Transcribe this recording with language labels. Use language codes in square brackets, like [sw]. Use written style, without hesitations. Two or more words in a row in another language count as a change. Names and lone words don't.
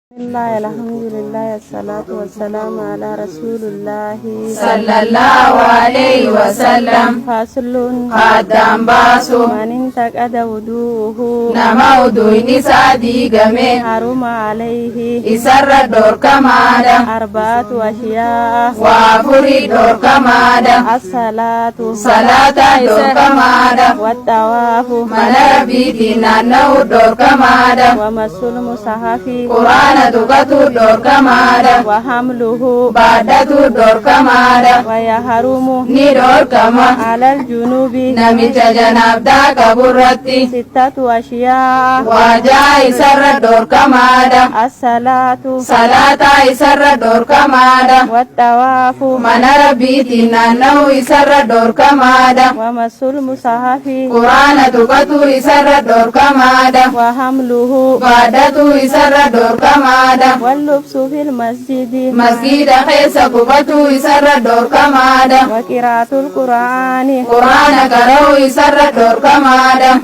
[ar] الله الحمد لله الصلاة والسلام على رسول الله صلى الله عليه وسلم. فصل [om] Haddaan baasu [ar] من انتقد وضوءه [om] nama udu'ni isaa diigame [ar] حرم عليه [om] isarra dhorkamaadha. [ar] أربعة أشياء [om] Waa furii dhorkamaadha. [ar] الصلاة [om] Salaata dhorkamaadha. [ar] والطواف [om] Mana rabbiitiin naanna'u dhorkamaadha. [ar] ومس المصحف [om] Quraana tuqatu dhorkamaadha. [ar] وحمله [om] Baadhatu dhorkamaadha. [ar] ويحرم [om] Ni dhorkama [ar] على الجنوب [om] namicha janaabdaa qaburratti. [ar] ستة أشياء [om] Waajaa isarra dhorkamaadha. [ar] الصلاة [om] Salaata isarra dhorkamaadha. [ar] والطواف [om] Mana rabbiitiin naanna'u isarra dhorkamaadha. [ar] ومس المصحف [om] Quraana tuqatu isarra dhorkamaadha. [ar] وحمله [om] Baadhatu isarra dhorkamaadha. [ar] واللبس في المسجد [om] Masgiida keessa qubatu isarra dhorkamaadha. [ar] وقراءة القرآن [om] Quraana qara'u isarra dhorkamaadha.